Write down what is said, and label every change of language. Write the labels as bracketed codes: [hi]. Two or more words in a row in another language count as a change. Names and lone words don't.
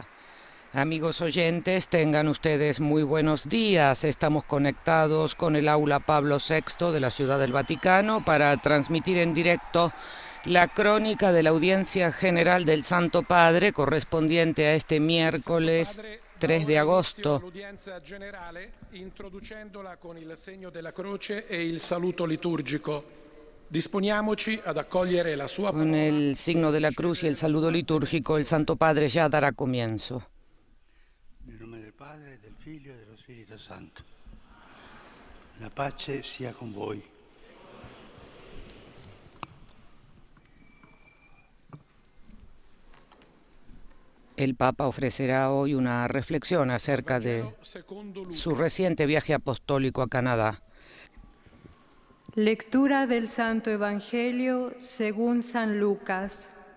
[es] Amigos oyentes, tengan ustedes muy buenos días. Estamos conectados con el aula Pablo VI de la Ciudad del Vaticano para transmitir en directo la crónica de la audiencia general del Santo Padre correspondiente a este miércoles 3 de agosto. [it] L'udienza generale, introducendola con il segno della croce e il saluto liturgico. Disponiamoci ad accogliere la sua [es] Con el signo de la cruz y el saludo litúrgico, el Santo Padre ya dará comienzo. [it] Nel nome del Padre, del Figlio e dello Spirito Santo. La pace sia con voi. [es] El Papa ofrecerá hoy una reflexión acerca de su reciente viaje apostólico a Canadá. Lectura del Santo Evangelio según San Lucas.